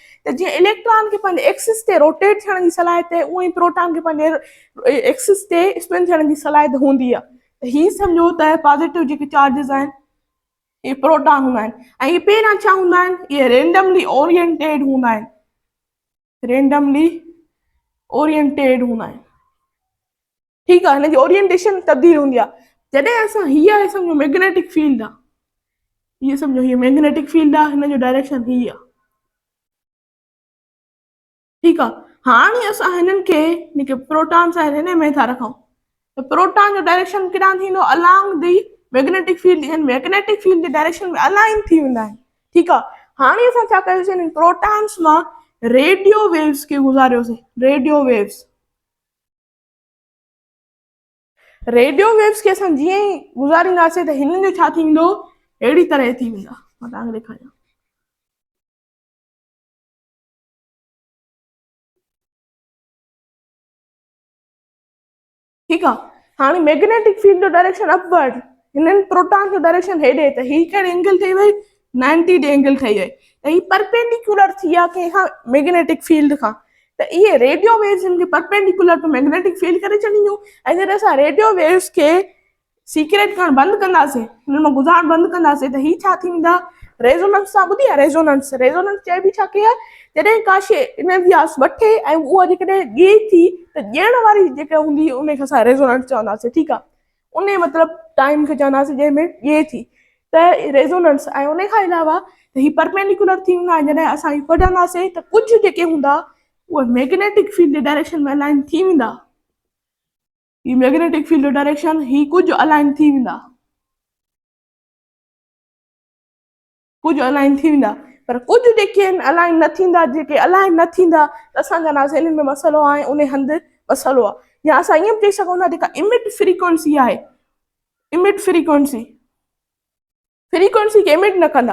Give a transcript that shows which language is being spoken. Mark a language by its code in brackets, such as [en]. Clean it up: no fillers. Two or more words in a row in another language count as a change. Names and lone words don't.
[sd] त जीअं इलेक्ट्रॉन खे पंहिंजे एक्सिस ते रोटेट थियण जी सलाहियत आहे, उअं ई प्रोटॉन खे पंहिंजे एक्सिस ते स्पिन थियण जी सलाहियत हूंदी आहे। त हीअ सम्झो त पॉज़िटिव जेके चार्जिस आहिनि इहे प्रोटॉन हूंदा आहिनि ऐं इहे पहिरियां छा हूंदा आहिनि, इहे [en] randomly oriented [sd] हूंदा आहिनि, [en] randomly oriented [sd] हूंदा आहिनि। [ur] ٹھیک ہے, [sd] हिन जी ओरिएंटेशन तब्दील हूंदी आहे। जॾहिं असां हीअ आहे सम्झो [en] magnetic field [sd] आहे, [ur] یہ سمجھو یہ [en] magnetic field [sd] आहे, हिन जो डायरेक्शन ही आहे। ठीक आहे, हाणे असां हिननि खे जेके प्रोटॉन्स आहिनि हिन में था रखूं, त प्रोटॉन जो डायरेक्शन केॾांहुं थींदो, [en] along the magnetic field, magnetic field [sd] जे डायरेक्शन में अलाइन थी वेंदा आहिनि। ठीक आहे, हाणे असां छा कयोसीं, हिन प्रोटॉन्स मां [en] radio waves [sd] खे गुज़ारियोसीं। [en] radio waves, radio waves [sd] खे असां जीअं ई गुज़ारींदासीं त हिननि जो छा थींदो, अहिड़ी तरह थी वेंदा। मां तव्हांखे ॾेखारियां। ठीक आहे, हाणे [en] magnetic field [sd] जो डायरेक्शन अपवर्ड, हिननि प्रोटॉन जो डायरेक्शन हेॾे, त ही कहिड़ी एंगल ठही वई, 90 एंगल ठही वई, त ही परपेंडिकुलर थी आहे कंहिंखां, [en] magnetic field [sd] खां। त इहे [en] radio waves [sd] हिन खे [en] perpendicular to magnetic field [sd] करे छॾींदियूं। ऐं जॾहिं असां [en] radio waves [sd] खे सीक्रेट करणु बंदि कंदासीं, हुन मां गुज़ारणु बंदि कंदासीं, त ही छा थींदा, रेजोनेंस। सां ॿुधी आहे रेजोनेंस? रेजोनेंस चइबी छा कई आहे, जॾहिं का शइ एनर्जी वठे ऐं उहा जेकॾहिं ॾिए थी, त ॾियण वारी जेका हूंदी उनखे असां रेजोनेंस चवंदासीं। ठीकु आहे, उन मतिलबु टाइम खे चवंदासीं जंहिंमें ॾिए थी, त रेजोनेंस। ऐं उन खां अलावा त ही परपेंडिकुलर थी वेंदा, जॾहिं असां ही कढंदासीं त कुझु जेके हूंदा उहे [en] magnetic field [sd] जे डायरेक्शन में अलाइन थी वेंदा। ही [en] magnetic field [sd] जो डायरेक्शन ही कुझु अलाइन थी वेंदा, कुझु अलाइन थी वेंदा, पर कुझु जेके आहिनि अलाइन न थींदा। जेके अलाइन न थींदा त असां चवंदासीं हिननि में मसइलो आहे, उन हंधि मसइलो आहे। या असां ईअं बि चई सघूं था, जेका [en] emit frequency [sd] आहे, [en] emit frequency, frequency [sd] खे इमिट न कंदा।